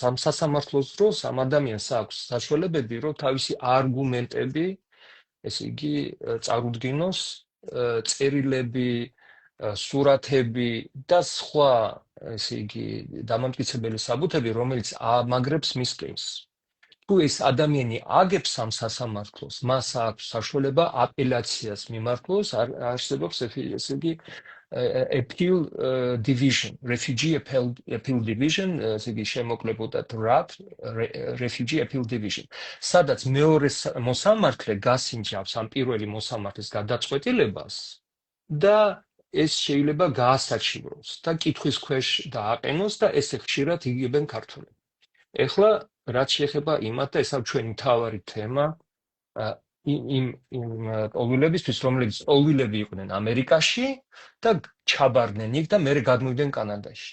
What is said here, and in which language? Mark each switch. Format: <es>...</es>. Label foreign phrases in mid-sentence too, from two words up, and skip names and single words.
<ka>ამ სასამართლოს დროს ამ ადამიანს აქვს საშუალებები, რომ თავისი არგუმენტები, ესე იგი, წარუდგინოს, წერილები, სურათები და სხვა, ესე იგი, დამამტკიცებელი საბუთები, რომელიც ამაგრებს მის კლიმს. თუ ეს ადამიანი აგებს ამ სასამართლოს, მას აქვს საშუალება აპელაციას მიმართოს, არსებობს, ესე იგი,</ka> <en>appeal division, refugee appeal division,</en> <ka>ესე იგი, შემოკლებოდათ RAP,</ka> <en>refugee appeal division.</en> <ka>სადაც მეორე მოსამართლე გასინჯავს ამ პირველი მოსამართლის გადაწყვეტილებას და ეს შეიძლება გაასაჩივროს და კითხვის ქვეშ დააყენოს და ესე ხშირად იგებენ ქართველები. ეხლა რაც შეეხება იმათ და ესაა ჩვენი მთავარი თემა იმ ყოვილებისთვის, რომლებიც ყოვილები იყვნენ ამერიკაში და ჩაბარდნენ იქ და მერე გადმოვიდნენ კანადაში.</ka>